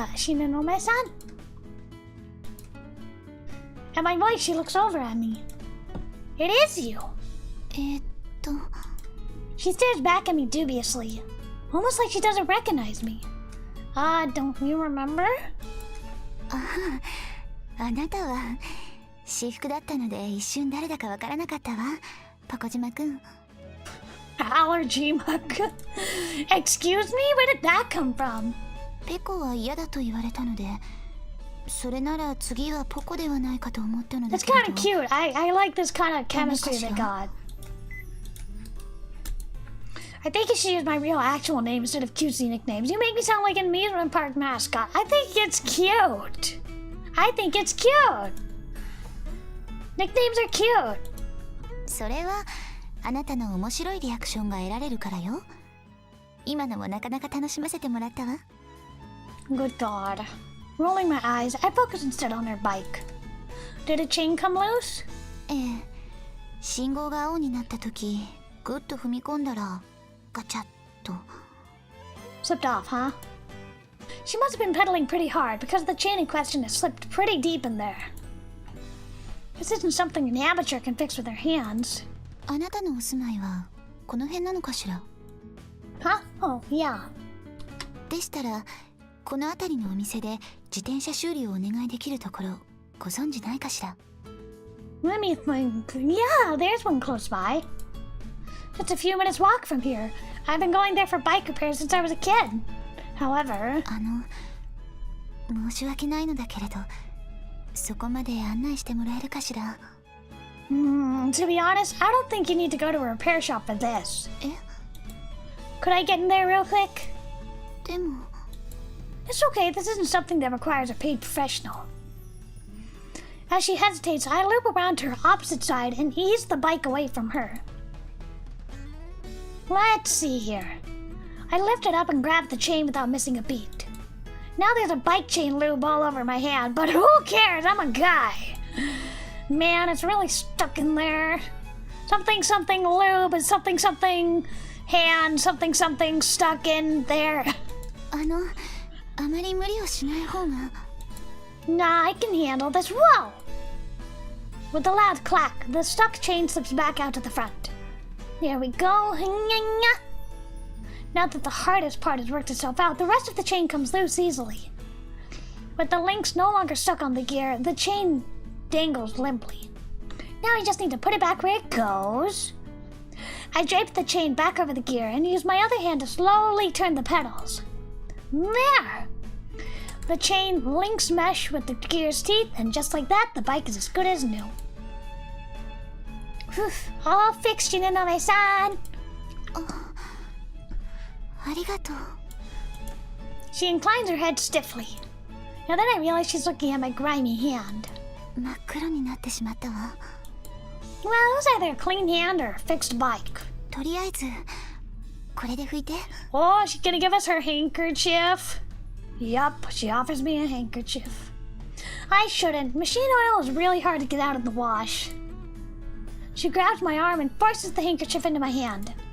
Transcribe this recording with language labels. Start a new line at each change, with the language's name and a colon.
English: Shinonome-san? At my voice, she looks over at me. It is you. She stares back at me dubiously, almost like she doesn't recognize me. Don't you remember?
Japanese: あなたは私服だったので一瞬誰だかわからなかったわ、パコ島くん。
English: Allergy mug. Excuse me? Where did that come from?
Japanese: ペコは嫌だと言われたので、それなら次はポコではないかと思ったのだ
English: That's
Japanese: けど。
English: kind of cute. I like this kind of chemistry they got. I think you should use my real actual name instead of cutesy nicknames. You make me sound like an amusement park mascot. I think it's cute. I think it's cute. Nicknames are cute.
Japanese: それはあなたの面白いリアクションが得られるからよ。今のもなかなか楽しませてもらったわ。
English: Good God. Rolling my eyes, I focused instead on her bike. Did a chain come loose?
Japanese: ええ、信号が青になった時グッと踏み込んだらガチャッと。
English: Slipped off, huh? She must have been pedaling pretty hard because the chain in question has slipped pretty deep in there. This isn't something an amateur can fix with their hands.
Japanese: あなたのお住まいはこの辺なのかしら？
English: Huh? Oh, yeah.
Japanese: でしたらこの辺りのお店で自転車修理をお願いできるところご存知ないかしら？
English: Let me think. Yeah, there's one close by. Just a few minutes walk from here. I've been going there for bike repairs since I was a kid. However...
Japanese: 申し訳ないのだけれどそこまで案内してもらえるかしら？
English: to be honest, I don't think you need to go to a repair shop for this.
Japanese: え？
English: Could I get in there real quick?
Japanese: でも
English: It's okay, this isn't something that requires a paid professional. As she hesitates, I loop around to her opposite side and ease the bike away from her. Let's see here. I lift it up and grab the chain without missing a beat. Now there's a bike chain lube all over my hand, but who cares? I'm a guy. Man, it's really stuck in there. Something something lube and something something hand something something stuck in there.
Japanese: あまり無理をしない方が。
English: Nah, I can handle this. Whoa! With a loud clack, the stuck chain slips back out to the front. There we go. Now that the hardest part has worked itself out, the rest of the chain comes loose easily. With the links no longer stuck on the gear, the chain dangles limply. Now I just need to put it back where it goes. I drape the chain back over the gear and use my other hand to slowly turn the pedals. There! The chain links mesh with the gear's teeth, and just like that, the bike is as good as new. Whew, all fixed, Shinonome-san!
Japanese: ありがとう。
English: She inclines her head stiffly. Now then I realize she's looking at my grimy hand.
Japanese: 真っ黒になってしまったわ。
English: Well, it was either a clean hand or a fixed bike.
Japanese: とりあえずこれで拭いて。
English: Oh, she's gonna give us her handkerchief. Yup, she offers me a handkerchief. I shouldn't. Machine oil is really hard to get out of the wash. She grabs my arm and forces the handkerchief into my hand.